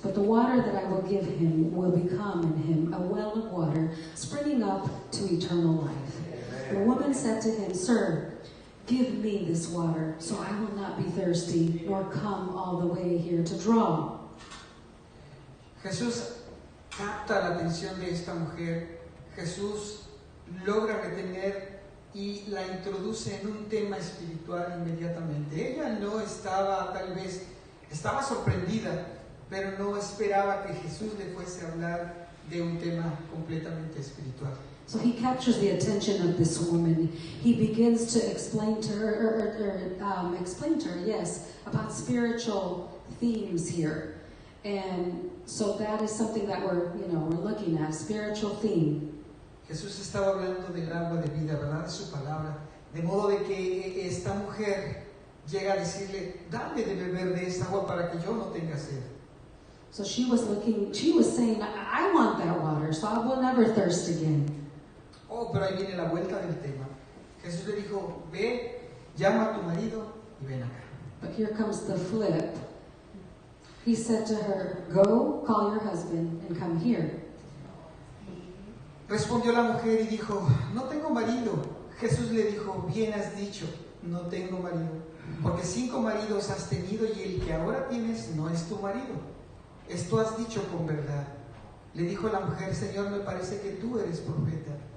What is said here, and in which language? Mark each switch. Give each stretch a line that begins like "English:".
English: But the water that I will give him will become in him a well of water, springing up to eternal life. The woman said to him, Sir, give me this water, so I will not be thirsty, nor come all the way here to draw.
Spanish: Jesús capta la atención de esta mujer. Jesús logra retener y la introduce en un tema espiritual inmediatamente. Ella no estaba, tal vez, estaba sorprendida, pero no esperaba que Jesús le fuese a hablar de un tema completamente espiritual.
English: So he captures the attention of this woman. He begins to explain to her, yes, about spiritual themes here. And so that is something that we're looking at, spiritual theme.
Spanish: Jesús estaba hablando del agua de vida, ¿verdad? De su palabra. De modo de que esta mujer llega a decirle, dame de beber de esta agua para que yo no tenga sed. So she was saying, I want that water, so I will never thirst again. Oh, pero ahí viene la vuelta del tema. Jesús le dijo, ve, llama a tu marido y ven acá.
English: But here comes the flip. He said to her, go, call your husband and come here.
Spanish: Respondió la mujer y dijo, no tengo marido. Jesús le dijo, bien has dicho, no tengo marido. Porque 5 maridos has tenido y el que ahora tienes no es tu marido. Esto has dicho con verdad. Le dijo la mujer, Señor, me parece que tú eres profeta.